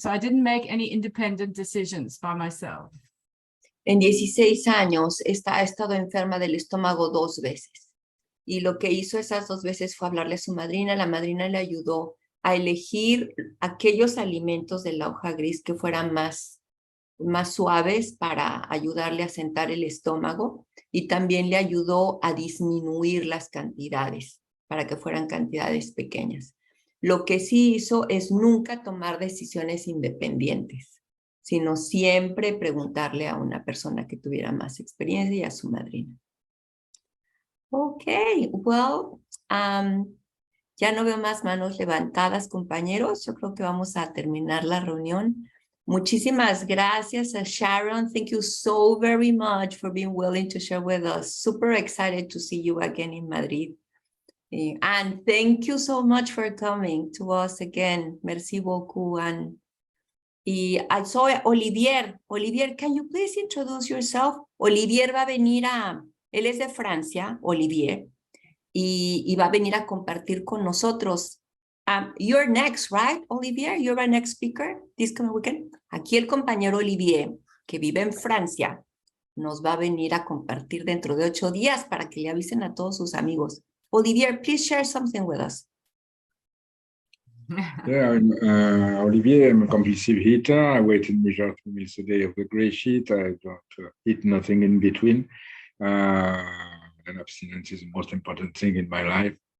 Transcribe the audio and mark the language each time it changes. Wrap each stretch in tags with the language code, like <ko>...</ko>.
<en>So I didn't make any independent decisions by myself.</en> <es>En 16 años ha estado enferma del estómago 2 veces. Y lo que hizo esas 2 veces fue hablarle a su madrina. La madrina le ayudó a elegir aquellos alimentos de la hoja gris que fueran más más suaves para ayudarle a sentar el estómago y también le ayudó a disminuir las cantidades para que fueran cantidades pequeñas. Lo que sí hizo es nunca tomar decisiones independientes, sino siempre preguntarle a una persona que tuviera más experiencia y a su madrina.</es> <en>Okay, well,</en> <es>ya no veo más manos levantadas, compañeros. Yo creo que vamos a terminar la reunión. Muchísimas gracias a Sharon.</es> <en>Thank you so very much for being willing to share with us. Super excited to see you again in Madrid. And thank you so much for coming to us again.</en> <fr>Merci beaucoup.</fr> <en>And I saw Olivier. Olivier, can you please introduce yourself?</en> <es>Olivier va a venir él es de Francia, Olivier, y va a venir a compartir con nosotros.</es> <en>You're next, right, Olivier? You're our next speaker this coming weekend.</en> <es>Aquí el compañero Olivier, que vive en Francia, nos va a venir a compartir dentro de 8 días para que le avisen a todos sus amigos.</es> <en>Olivier, please share something with us. Yeah, I'm Olivier. I'm a compulsive eater. I wait and measure 2 meals a day of the GreySheet. I don't eat nothing in between. And abstinence is the most important thing in my life.</en>